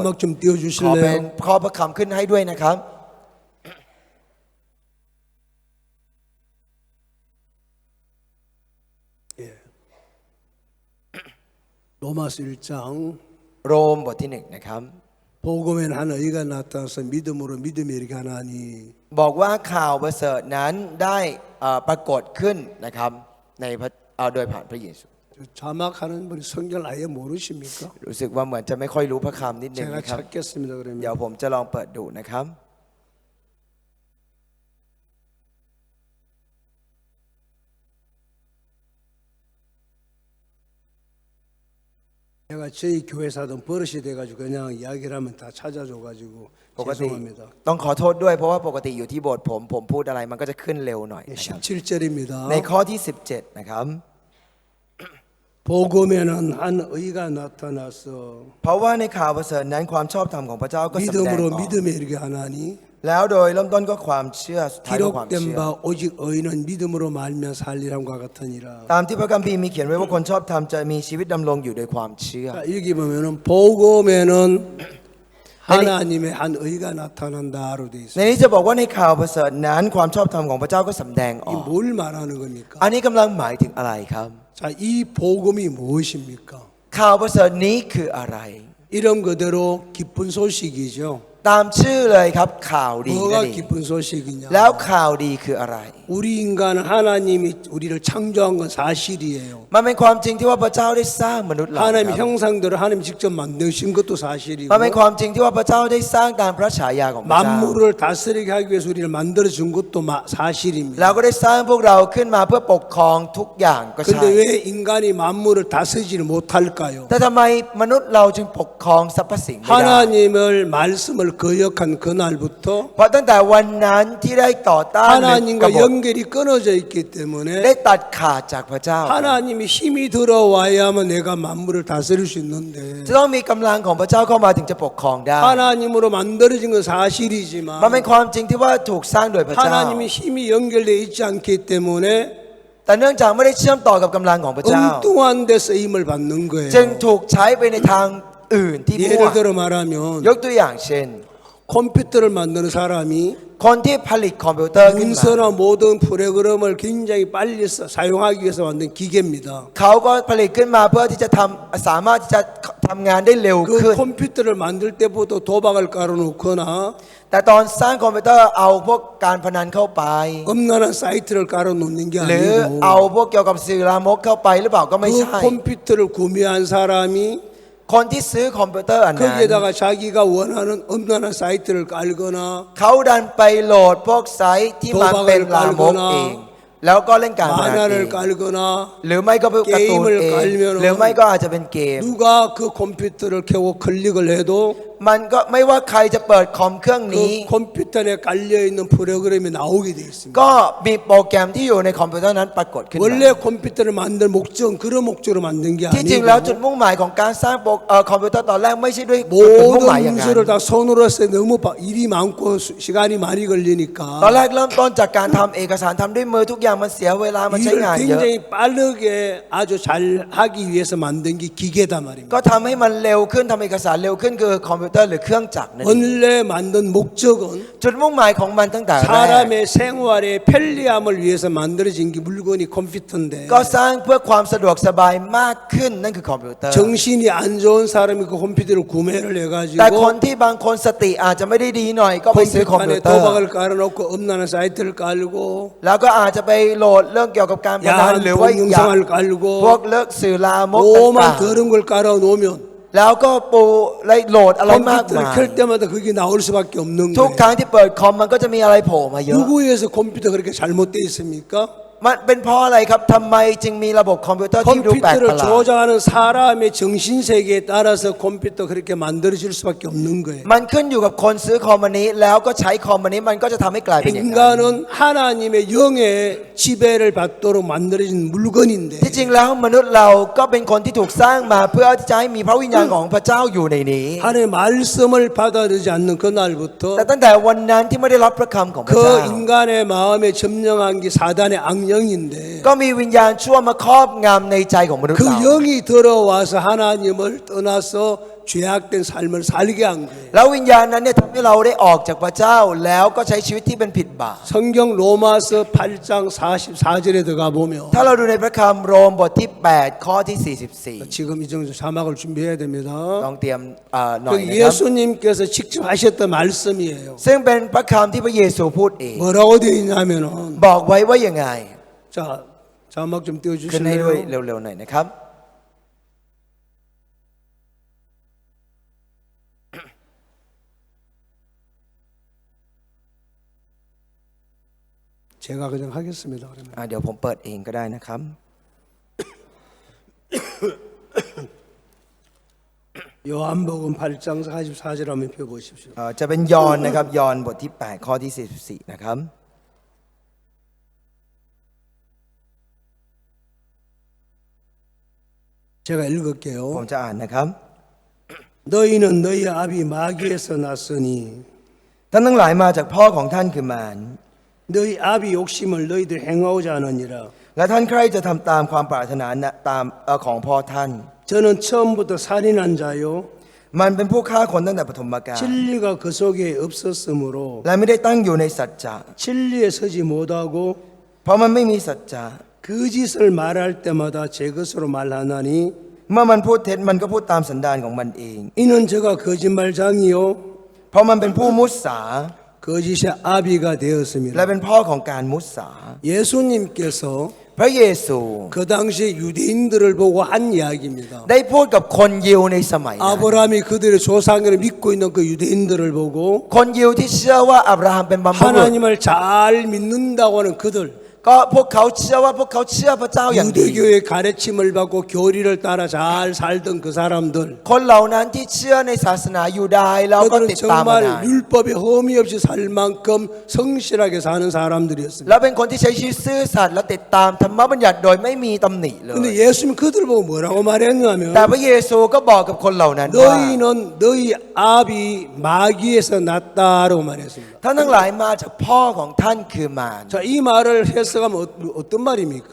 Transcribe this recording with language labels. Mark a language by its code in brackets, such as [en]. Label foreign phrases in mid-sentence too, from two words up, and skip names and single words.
[ko] 자막 좀 [th] ขอเป็น [ko] 띄워주실래요? [th] ขอพระคำขึ้นให้ด้วยนะครับ [ko] 로마서 1장 [th] โรมบทที่หนึ่งนะครับ [ko] 복음에는 한 의가 나타나서 믿음으로 믿음이 이르게 하나니 [th] บอกว่าข่าวประเสริฐนั้นได้ปรากฏขึ้นนะครับในพระโดยผ่านพระเยซู [ko] 자막하는 분이 성경을 아예 모르십니까? [th] รู้สึกว่าเหมือนจะไม่ค่อยรู้พระคำนิดนึง [ko] 제가 [th] นะครับ [ko] 찾겠습니다. [th] เดี๋ยว [ko] 그러면 [th] ผมจะลองเปิดดูนะครับ [ko] 제가 저희 교회 사던 버릇이 돼가지고 그냥 이야기를 하면 다 찾아줘가지고 [th] ปกติ [ko] 죄송합니다. [th] ต้องขอโทษด้วยเพราะว่าปกติอยู่ที่โบสถ์ผมพูดอะไรมันก็จะขึ้นเร็วหน่อยนะครับ [ko] 17절입니다. [th] ในข้อที่ 17 นะครับ [ko] 복음에는 한 의가 나타나서 [th] เพราะว่าในข่าวประเสริฐนั้นความชอบธรรมของพระเจ้าก็แสดงอ [ko] 믿음으로 [th] อก [ko] 믿음에 이르게 하나니 [th] แล้วโดยเริ่มต้นก็ความเชื่อสุดท้ายก็ความ [ko] 기록된 [th] เชื่อ [ko] 바 오직 의인은 믿음으로 말며 살리람과 같으니라. [th] ตามที่พระคัมภีร์มีเขียนไว้ว่าคนชอบธรรมจะมีชีวิตดำรงอยู่โดยความเชื่อ [ko] 자, 여기 보면은 복음에는 하나님의 한 의가 나타난다로 돼 [th] ใน [ko] 있어요. [th] นี้จะบอกว่าในข่าวประเสริฐนั้นความชอบธรรมของพระเจ้าก็สำแดงอ [ko] 이 [th] อก [ko] 뭘 말하는 겁니까? [th] อันนี้กำลังหมายถึงอะไรครับ [ko] 자, 이 복음이 무엇입니까? [th] ข่าวประเสริฐนี้คืออะไร [ko] 이름 그대로 기쁜 소식이죠. [th] ตามชื่อเลยครับข่าวดีนั่น [ko] 뭐가 [th] เอง [ko] 기쁜 소식이냐? [th] แล้วข่าวดีคืออะไร [ko] 우리 인간 하나님이 우리를 창조한 건 사실이에요. [th] มันเป็นความจริงที่ว่าพระเจ้าได้สร้างมนุษย์เรา [ko] 하나님 [th] ครับ [ko] 형상대로 하나님 직접 만드신 것도 사실이고 [th] มันเป็นความจริงที่ว่าพระเจ้าได้สร้างตามพระฉายาของพระเจ้า [ko] 만물을 다스리게 하기 위해서 우리를 만들어 준 것도 사실입니다. [th] แล้วก็ได้สร้างพวกเราขึ้นมาเพื่อปกครองทุกอย่างก็ใช่ [ko] 근데 왜 인간이 만물을 다스리지를 못할까요? [th] แต่ทำไมมนุษย์เราจึงปกครองสรรพสิ่งไม่ได้ [ko] 하나님을 말씀을 거역한 그날부터 [th] เพราะตั้งแต่วันนั้นที่ได้ต่อต้านหรือกบ [ko] 하나님과 [th] ฏ [ko] 연결이 끊어져 있기 [th] ได้ [ko] 때문에 [th] ตัดขาดจากพระเจ้า [ko] 하나님이 힘이 들어와야만 내가 만물을 다스릴 수 있는데 [th] จะต้องมีกำลังของพระเจ้าเข้ามาถึงจะปกครองได้ [ko] 하나님으로 만들어진 건 [th] มัน [ko] 사실이지만 [th] เป็นความจริงที่ว่าถูกสร้างโดยพระเจ้า [ko] 하나님이 힘이 연결되어 있지 않기 때문에 [th] แต่เนื่องจากไม่ได้เชื่อมต่อกับกำลังของพระเจ้า [ko] 엉뚱한 데 쓰임을 받는 거예요. [th] จึงถูกใช้ไปในทางอื่นที่มั่ว [ko] 예를 들어 말하면 [th] ยกตัวอย่างเช่น [ko] 컴퓨터를 만드는 사람이 [th] คนที่ผลิตคอมพิวเตอร์ขึ้นมา [ko] 문서나 모든 프로그램을 굉장히 빨리 사용하기 위해서 만든 기계입니다. [th] เขาก็ผลิตขึ้นมาเพื่อที่จะสามารถที่จะทำงานได้เร็วขึ้น [ko] 그 컴퓨터를 만들 때부터 도박을 깔아놓거나 [th] แต่ตอนสร้างคอมพิวเตอร์เอาพวกการพนันเข้าไป [ko] 엄란한 사이트를 깔아놓는 게 [th] หรือเอา [ko] 아니고 [th] พวกเกี่ยวกับสื่อลามกเข้าไปหรือเปล่าก็ไม่ใช่ [ko] 그 컴퓨터를 구매한 사람이 [th] คนที่ซื้อคอมพิวเตอร์อันนั้น [ko] 거기에다가 자기가 원하는 엄란한 사이트를 깔거나 [th] เขาดันไปโหลดพวกไซต์ที่มันเป็นลามกเอง แล้วก็เล่นการพนันเอง [ko] 만화를 깔거나 [th] หรือไม่ก็เป็นการ์ตูนเองหรือไม่ก็อาจจะเป็นเกม [ko] 누가 그 컴퓨터를 켜고 클릭을 해도 [th] มันก็ไม่ว่าใครจะเปิดคอมเครื่องนี้ [ko] 그 컴퓨터에 깔려 있는 프로그램이 나오게 돼 있습니다. [th] ก็มีโปรแกรมที่อยู่ในคอมพิวเตอร์นั้นปรากฏขึ้นมา [ko] 원래 컴퓨터를 만들 목적은 그런 목적으로 만든 게 [th] ที่จริงแล้วจุด [ko] 아니고 [th] มุ่งหมายของการสร้างคอมพิวเตอร์ตอนแรกไม่ใช่ด้วยจุดมุ่งหมาย [ko] 모든 [th] อย่างนั้น [ko] 문서를 다 손으로 해서 너무 일이 많고 시간이 많이 [th] ตอน [ko] 걸리니까 [th] แรกเริ่มต้นจากการทำเอกสารทำด้วยมือทุกอย่างมันเสียเวลามันใช้ [ko] 일을 [th] งานเยอะ [ko] 굉장히 빠르게 아주 잘 하기 위해서 만든 게 기계단 말입니다. [th] ก็ทำให้มันเร็วขึ้นทำเอกสารเร็วขึ้นคือคอมพิวพิวเตอร์หรือเครื่องจักรนั่นเอง [ko] 원래 만든 목적은 [th] จุดมุ่งหมายของมันตั้งแต่แรก [ko] 사람의 생활의 편리함을 위해서 만들어진 게 물건이 컴퓨터인데 [th] ก็สร้างเพื่อความสะดวกสบายมากขึ้นนั่นคือคอมพิวเตอร์ [ko] 정신이 안 좋은 사람이 그 컴퓨터를 구매를 [th] แต่คน [ko] 해가지고 [th] ที่บางคนสติอาจจะไม่ได้ดีหน่อยก็ไปซื้อคอม [ko] 컴퓨터 [th] พิ [ko] 안에 [th] วเตอร์ [ko] 도박을 깔아놓고 엄란한 사이트를 깔고 [th] แล้วก็อาจจะไปโหลดเรื่องเกี่ยวกับการพนัน [ko] 야한 [th] หรือว่าอยาก [ko] 동영상을 [th] พวก [ko] 깔고 [th] เลิกสื่อลามกต่าง [ko] 오만 더러운 걸 깔아놓으면 [th] ๆแล้วก็ปูไล่โหลดอะไรมาก [ko] 컴퓨터를 [th] มาย [ko] 켤 때마다 그게 나올 수밖에 없는 [th] ทุกครั้ง [ko] 거예요. [th] ที่เปิดคอมมันก็จะมีอะไรโผล่มาเยอะ [ko] 누구에 의해서 컴퓨터 그렇게 잘못되어 있습니까? [th] มันเป็นเพราะอะไรครับทำไมจึงมีระบบคอมพิวเตอร์ที่ดูแปลกประ [ko] 컴퓨터를 [th] หลาด [ko] 조작하는 사람의 정신세계에 따라서 컴퓨터 그렇게 만들어질 수밖에 없는 거예요. [th] มันขึ้นอยู่กับคนซื้อคอมอันนี้แล้วก็ใช้คอมอันนี้มันก็จะทำให้กลายเป็นอย่างนั้น [ko] 인간은 하나님의 영의 지배를 받도록 만들어진 물건인데 [th] ที่จริงแล้วมนุษย์เราก็เป็นคนที่ถูกสร้างมาเพื่อที่จะให้มีพระวิญญาณของพระเจ้าอยู่ในนี้ [ko] 하나님의 말씀을 받아들이지 않는 그날부터 [th] แต่ตั้งแต่วันนั้นที่ไม่ได้รับพระคำของพระเจ้า [ko] 그 인간의 마음에 점령한 게 사단의 악령인데 [th] ก็มีวิญญาณชั่วมาครอบงำในใจของมนุษย์ [ko] 그 [th] เรา [ko] 영이 들어와서 하나님을 떠나서 죄악된 삶을 살게 한 거예요. [th] แล้ววิญญาณนั้นเนี่ยทำให้เราได้ออกจากพระเจ้าแล้วก็ใช้ชีวิตที่เป็นผิดบาป [ko] 성경 로마서 8장 44절에 들어가 보면 [th] ถ้าเราดูในพระคัมภีร์โรมบทที่ 8 ข้อที่ [ko] 지금 이 정도 자막을 준비해야 [th] 44 [ko] 됩니다. [th] ต้องเตรียมหน่อย [ko] 그 [th] นะครับ [ko] 예수님께서 직접 하셨던 말씀이에요. [th] ซึ่งเป็นพระคำที่พระเยซูพูดเอง [ko] 뭐라고 되어 있냐면은 [th] บอกไว้ว่ายังไง [ko] 자 자막 좀 [th] ขึ้นให้ด้วย [ko] 띄워주실래요? [th] เร็วๆหน่อยนะครับ [ko] 제가 그냥 하겠습니다. 그러면 [th] เดี๋ยวผมเปิดเองก็ได้นะครับ [ko] 요한복음 8장 44절 한번 펴보십시오. [th] จะเป็นยอห์นนะครับยอห์นบทที่ 8 ข้อที่ 44 นะครับ [ko] 제가 읽을게요. [th] ผมจะอ่านนะครับ [ko] 너희는 너희 아비 마귀에서 났으니 [th] ท่านทั้งหลายมาจากพ่อของท่านคือมาร [ko] 너희 아비 욕심을 너희들 행하고자 하느니라. [th] และท่านใครจะทำตามความปรารถนาตามของพ่อท่าน [ko] 저는 처음부터 살인한 자요 [th] มันเป็นผู้ฆ่าคนตั้งแต่ปฐมกาล [ko] 진리가 그 속에 없었으므로 [th] และไม่ได้ตั้งอยู่ในสัจจะ [ko] 진리에 서지 못하고 [th] เพราะมันไม่มีสัจจะ [ko] 거짓을 말할 때마다 제 것으로 말하나니 [th] เมื่อมันพูดเท็จมันก็พูดตามสันดานของมันเอง [ko] 이는 저가 거짓말장이요 [th] เพราะมันเป็นผู้มุสา [ko] 거짓의 아비가 [th] และ [ko] 되었습니다. [th] เป็นพ่อของการมุสา [ko] 예수님께서 [th] พระเยซู [ko] 그 당시에 유대인들을 보고 한 이야기입니다. [th] ได้พูดกับคนยิวในสมัยนั้น [ko] 아브라함이 그들의 조상을 믿고 있는 그 유대인들을 보고 [th] คนยิวที่เชื่อว่าอับราฮัมเป็นบัมพบุรุษ [ko] 하나님을 잘 믿는다고 하는 그들 [th] ก็พวกเขาเชื่อว่าพวกเขาเชื่อพระเจ้าอย่างดี [ko] 유대교의 가르침을 받고 교리를 따라 잘 살던 그 사람들 [th] คนเหล่านั้นที่เชื่อในศาสนายูดาห์แล้วก็ [ko] 그들은 [th] ติดตามมานาน [ko] 정말 율법에 흠이 없이 살 만큼 성실하게 사는 사람들이었습니다. [th] แล้วเป็นคนที่ใช้ชีวิตซื่อสัตย์และติดตามธรรมบัญญัติโดยไม่มีตำหนิเลย [ko] 근데 예수님 그들 보고 뭐라고 말했냐면 [th] แต่พระเยซูก็บอกกับคนเหล่านั้นว่า [ko] 너희는 너희 아비 마귀에서 났다라고 말했습니다. [th] ท่านทั้งหลายมาจากพ่อของท่านคือมาร [ko] 자, 이 말을 해석하면 어떤 말입니까?